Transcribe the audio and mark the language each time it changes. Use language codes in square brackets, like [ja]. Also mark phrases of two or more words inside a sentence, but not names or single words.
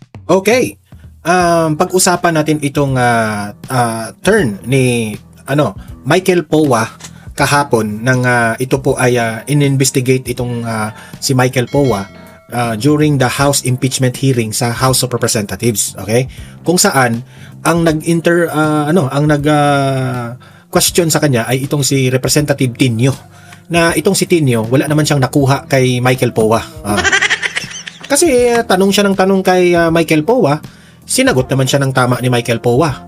[tl] Okay. Pag-usapan natin itong turn ni Michael Powa kahapon nang ito po ay in-investigate itong si Michael Powa [en] during the House impeachment hearing [tl] sa House of Representatives, okay? Kung saan ang question sa kanya ay itong si Representative Tinio, na itong si Tinio wala naman siyang nakuha kay Michael Powa. Kasi tanong siya ng tanong kay Michael Powa, sinagot naman siya ng tama ni Michael Powa.